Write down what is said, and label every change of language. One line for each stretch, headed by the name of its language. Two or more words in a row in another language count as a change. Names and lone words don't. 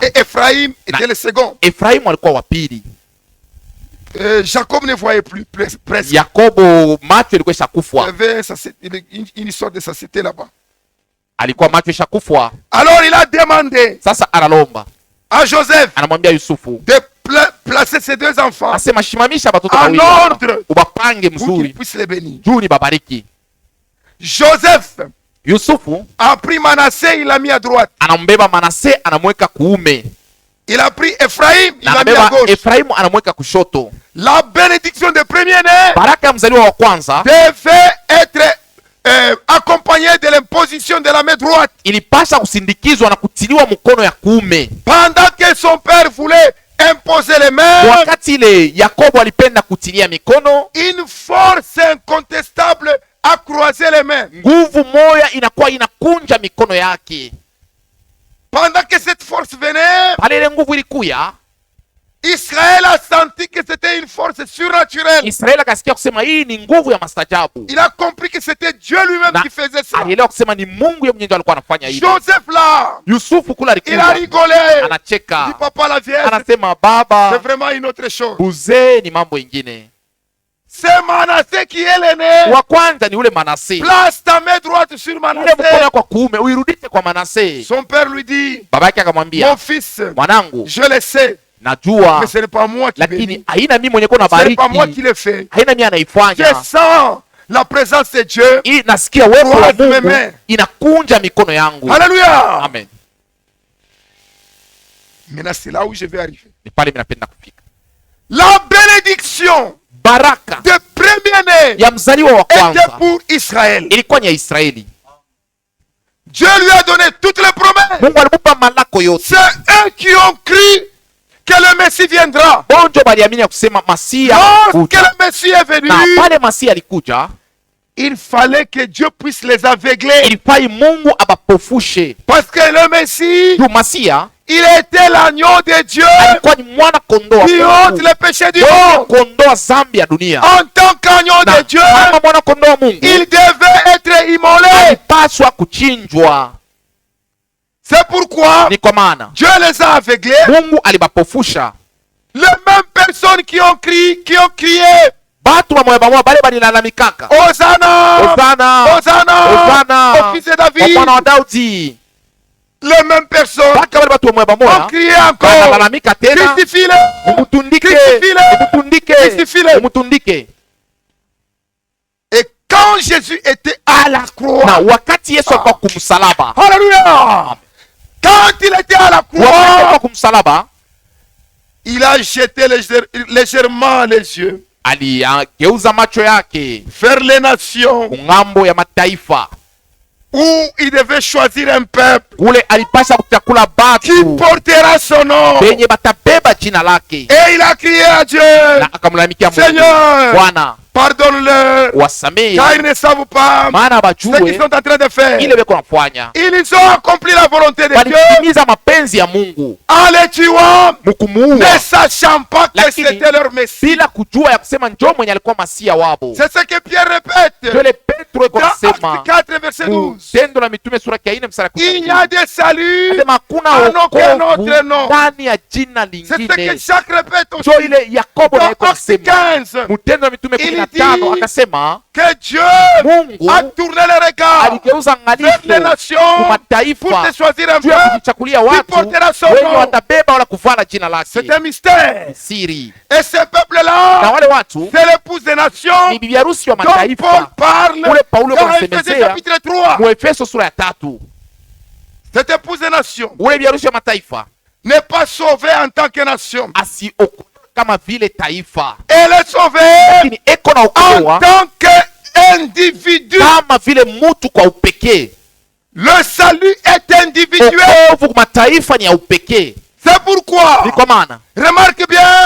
French: et Ephraïm était le second.
Swahili: Efraimu alikuwa wa pili.
French: Jacob ne voyait plus presque.
Swahili: Yakobo macho ilikuwa
French: Il y
Swahili: ishakufwa,
French: avait une histoire de satiété là-bas.
Swahili: alikuwa macho ishakufwa.
French: Alors il a demandé
Swahili: Sasa analomba,
French: à Joseph
Swahili: anamwambia Yusufu
French: de placer ses deux enfants
Swahili: asema shimamisha batoto
French: en
Swahili: bawili hapa,
French: ordre
Swahili: ubapange
French: pour qu'il
Swahili: mzuri
French: puisse les bénir.
Swahili: juu ni babariki.
French: Joseph
Swahili: Yusufu
French: a pris Manassé, il l'a mis à droite.
Swahili: anambeba Manase anamweka kuume,
French: Il a pris Ephraïm, il
Swahili: na
French: l'a mis à
Swahili: anabeba
French: gauche.
Swahili: Efraimu anamweka kushoto.
French: La bénédiction de premier-né
Swahili: Baraka ya mzaliwa wa kwanza
French: devait être accompagnée de l'imposition de la main droite.
Swahili: ilipasha kusindikizwa na kutiliwa mkono ya kuume.
French: Pendant que son père voulait imposer les mains,
Swahili: Wakati ile Yakobo alipenda kutilia mikono,
French: une force incontestable a croisé les mains.
Swahili: nguvu moya inakuwa inakunja mikono yake.
French: Pendant que cette force venait,
Swahili: Pale ile nguvu ilikuya,
French: Israël a senti que c'était une force surnaturelle.
Swahili: Israeli akasikia kusema hii ni nguvu ya mastajabu,
French: Il a compris que c'était Dieu lui-même
Swahili: na
French: qui faisait ça.
Swahili: alielewa kusema ni Mungu yeye mwenyewe alikuwa anafanya hivi.
French: Joseph là,
Swahili: Yusufu kula
French: il a
Swahili: alikuwa
French: rigolé. Il dit
Swahili: anacheka,
French: papa la vieille,
Swahili: anasema
French: c'est
Swahili: baba,
French: vraiment une autre chose.
Swahili: uzee ni mambo ingine.
French: C'est Manassé qui est l'aîné.
Swahili: Wa kwanza ni ule Manase,
French: Place ta main droite sur
Swahili: ule mkono
French: Manassé.
Swahili: wako wa kuume uirudishe kwa Manase.
French: Son père lui dit,
Swahili: Baba yake akamwambia,
French: mon fils,
Swahili: mwanangu,
French: je le sais,
Swahili: najua
French: mais ce n'est pas moi qui bénis.
Swahili: lakini haina mimi mwenye kona
French: Ce n'est pas moi qui
Swahili: bariki,
French: le fais.
Swahili: haina mimi
French: Je
Swahili: anaifanya.
French: sens la présence de Dieu.
Swahili: Hii nasikia uwepo wa
French: Croise mes
Swahili: Mungu
French: mains.
Swahili: inakunja mikono yangu.
French: Alléluia.
Swahili: Amen.
French: Maintenant, c'est là où je vais arriver.
Swahili: Ni pale mimi napenda kufika.
French: La bénédiction
Swahili: Baraka
French: de premier-né
Swahili: ya mzaliwa wa
French: était
Swahili: kwanza
French: pour Israël.
Swahili: ilikuwa ni ya Israeli.
French: Dieu lui a donné toutes les promesses.
Swahili: Mungu alimupa malako yote.
French: C'est eux qui ont cru que le Messie viendra.
Swahili: Bonjo baliamini ya kusema Masia
French: Lorsque
Swahili: kuja.
French: le Messie est venu,
Swahili: Na pale Masia alikuja,
French: il fallait que Dieu puisse les aveugler.
Swahili: ilifai Mungu abapofushe.
French: Parce que le Messie,
Swahili: Tu Masia
French: il était l'agneau de Dieu
Swahili: alikuwa ni mwana kondoo
French: qui
Swahili: wa
French: ôte
Swahili: Mungu.
French: les péchés du
Swahili: Mwana
French: monde.
Swahili: kondoo wa zambi ya dunia.
French: En tant qu'agneau
Swahili: Na
French: de Dieu,
Swahili: kama mwana kondoo wa Mungu
French: il devait être immolé.
Swahili: alipaswa kuchinjwa.
French: C'est pourquoi
Swahili: Ni kwa maana
French: Dieu les a aveuglés.
Swahili: Mungu alibapofusha.
French: Les mêmes personnes qui ont crié,
Swahili: Batu bamoya bamoya bale balilalamikaka,
French: Hosanna,
Swahili: Hosana,
French: Hosanna,
Swahili: Hosana
French: au fils de
Swahili: kwa
French: David.
Swahili: mwana wa Daudi.
French: Les mêmes personnes
Swahili: Baka bale batu bamoya
French: ont
Swahili: bamoya
French: crié encore,
Swahili: banalalamika tena,
French: crucifie-le,
Swahili: umutundike,
French: Crucifie-le.
Swahili: umutundike,
French: Crucifie-le.
Swahili: umutundike.
French: Et quand Jésus était à la
Swahili: Na
French: croix,
Swahili: wakati Yesu alikuwa kumsalaba,
French: Alléluia, quand il était à la
Swahili: wakati
French: croix,
Swahili: alikuwa kumsalaba,
French: il a jeté légèrement les yeux
Swahili: aligeuza macho yake
French: vers les nations
Swahili: kungambo ya mataifa,
French: où il devait choisir un peuple
Swahili: kule alipasha kuchakula
French: qui
Swahili: batu
French: portera son nom.
Swahili: benye batabeba jina lake,
French: Et il a crié à Dieu,
Swahili: na akamlalamikia Mungu,
French: Seigneur,
Swahili: Bwana
French: pardonne-le,
Swahili: wasamehe,
French: car ils ne savent pas
Swahili: maana
French: ce qu'ils
Swahili: bajue
French: sont en train de faire.
Swahili: ile beko nafanya.
French: Ils ont accompli la volonté de Dieu
Swahili: Walitimiza mapenzi ya Mungu
French: en les tuant,
Swahili: mukumuua,
French: ne sachant pas que
Swahili: Lakini,
French: c'était leur Messie.
Swahili: bila kujua ya kusema njoo mwenye alikuwa masia wabo.
French: C'est ce que Pierre répète
Swahili: Jole Petro iko
French: dans
Swahili: nasema
French: Acte 4, verset 12.
Swahili: Tendo la Mitume sura ya 4 mstari wa
French: Il n'y a
Swahili: 12.
French: de salut.
Swahili: Anasema hakuna
French: en aucun
Swahili: wokovu
French: autre nom.
Swahili: ndani ya jina
French: C'est ce que
Swahili: lingine.
French: Jacques répète
Swahili: Njo
French: aussi.
Swahili: ile Yakobo naye
French: Dans Acte
Swahili: nasema
French: 15,
Swahili: Mutendo la Mitume
French: Il
Swahili: 15
French: dit
Swahili: akasema
French: que Dieu
Swahili: Mungu
French: a tourné le regard
Swahili: aligeuza
French: vers les
Swahili: ngalisho
French: nations pour
Swahili: kumataifa
French: te choisir un
Swahili: juu ya
French: peuple.
Swahili: kujichakulia
French: qui
Swahili: watu
French: portera son
Swahili: wenye
French: nom.
Swahili: watabeba wala kuvala jina
French: C'est
Swahili: lake.
French: un mystère.
Swahili: Siri
French: Et ce
Swahili: na
French: peuple-là,
Swahili: wale watu
French: c'est l'épouse des nations
Swahili: ni bibi harusi wa
French: dont Paul
Swahili: mataifa.
French: parle
Swahili: Ule Paulo
French: dans
Swahili: anasemezea
French: Ephésiens chapitre 3.
Swahili: Muefeso sura ya 3.
French: Cette épouse des nations
Swahili: Ule bibi harusi wa mataifa
French: n'est pas sauvée en tant que nation.
Swahili: asiokolewa kama vile taifa,
French: Elle est sauvée
Swahili: lakini eko na
French: en
Swahili: okolewa
French: tant qu'individu.
Swahili: kama vile mutu kwa upekee.
French: Le salut est individuel.
Swahili: Okovu mataifa ni ya upekee.
French: C'est pourquoi,
Swahili: Ni kwa maana
French: remarque bien,